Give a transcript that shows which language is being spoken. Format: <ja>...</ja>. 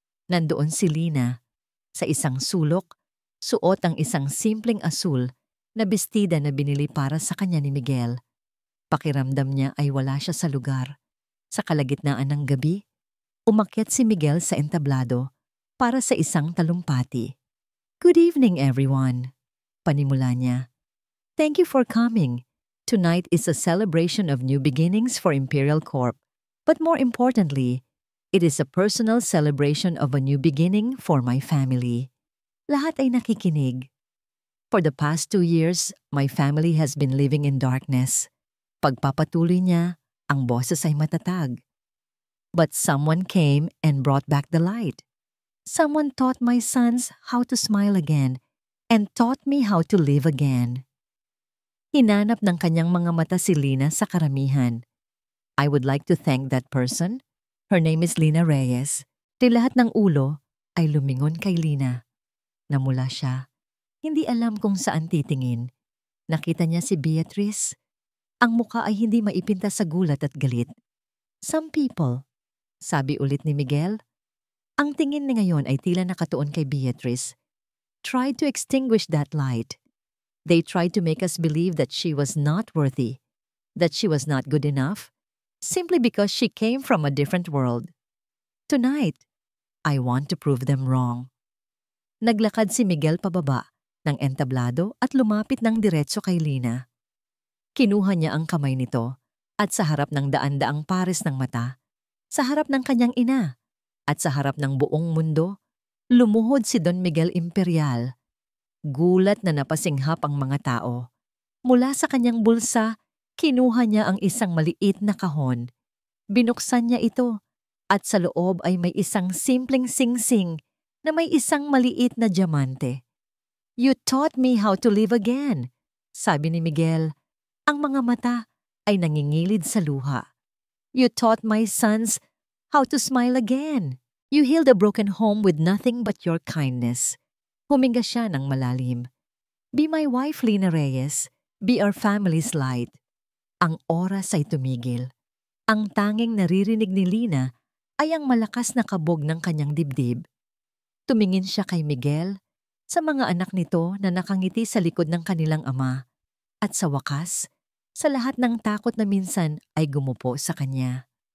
<tl>Nandoon si Lina, sa isang sulok, suot ang isang simpleng asul na bestida na binili para sa kanya ni Miguel. Pakiramdam niya ay wala siya sa lugar. Sa kalagitnaan ng gabi, umakyat si Miguel sa entablado para sa isang talumpati.</tl> <en>Good evening, everyone,</en> <tl>panimula niya.</tl> <en>Thank you for coming. Tonight is a celebration of new beginnings for Imperial Corp. But more importantly, it is a personal celebration of a new beginning for my family.</en> <tl>Lahat ay nakikinig.</tl> <en>For the past 2 years, my family has been living in darkness.</en> <tl>Pagpapatuloy niya, ang boses ay matatag.</tl> <en>But someone came and brought back the light. Someone taught my sons how to smile again and taught me how to live again.</en> <tl>Hinanap ng kanyang mga mata si Lina sa karamihan.</tl> <en>I would like to thank that person. Her name is Lina Reyes.</en> <tl>Di lahat ng ulo ay lumingon kay Lina. Namula siya. Hindi alam kung saan titingin. Nakita niya si Beatrice. Ang muka ay hindi maipinta sa gulat at galit.</tl> <en>Some people,</en> <tl>sabi ulit ni Miguel. Ang tingin ni ngayon ay tila nakatuon kay Beatrice.</tl> <en>Tried to extinguish that light. They tried to make us believe that she was not worthy, that she was not good enough, simply because she came from a different world. Tonight, I want to prove them wrong.</en> <tl>Naglakad si Miguel pababa ng entablado at lumapit ng diretso kay Lina. Kinuha niya ang kamay nito at sa harap ng daan-daang pares ng mata, sa harap ng kanyang ina, at sa harap ng buong mundo, lumuhod si Don Miguel Imperial. Gulat na napasinghap ang mga tao. Mula sa kanyang bulsa, kinuha niya ang isang maliit na kahon. Binuksan niya ito at sa loob ay may isang simpleng singsing na may isang maliit na diamante.</tl> <en>You taught me how to live again,</en> <tl>sabi ni Miguel. Ang mga mata ay nangingilid sa luha.</tl> <en>You taught my sons how to smile again. You healed a broken home with nothing but your kindness.</en> <tl>Huminga siya ng malalim.</tl> <en>Be my wife,</en> <tl>Lina Reyes.</tl> <en>Be our family's light.</en> <tl>Ang oras ay tumigil. Ang tanging naririnig ni Lina ay ang malakas na kabog ng kanyang dibdib. Tumingin siya kay Miguel, sa mga anak nito na nakangiti sa likod ng kanilang ama, at sa wakas, sa lahat ng takot na minsan ay gumupo sa kanya.</tl>